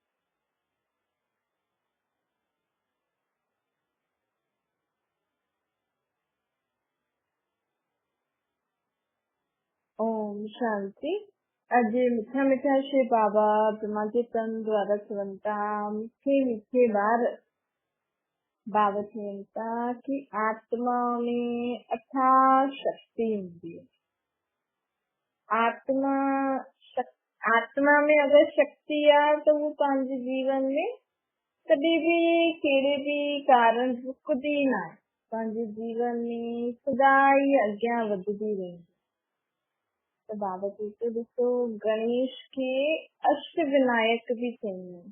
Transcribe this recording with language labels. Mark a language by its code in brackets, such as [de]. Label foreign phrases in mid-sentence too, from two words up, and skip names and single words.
[sd] ओम शांति। अॼु मिठा मिठा शे बाबा ब्रह्मा जे तन द्वारा चवनि था, मीठे मीठे ॿार बाबा चवनि था कि आत्मा में अथाह शक्ति हूंदी है। आत्मा में अगर शक्ति आहे त वो पंहिंजे जीवन में कॾहिं बि कहिड़े बि कारण रुकदी न आहे। पंहिंजे जीवन में सदा ई अॻियां वधदी वेंदी। त बाबा चए थो, ॾिसो गणेश खे अष्ट विनायक बि चवंदा आहिनि।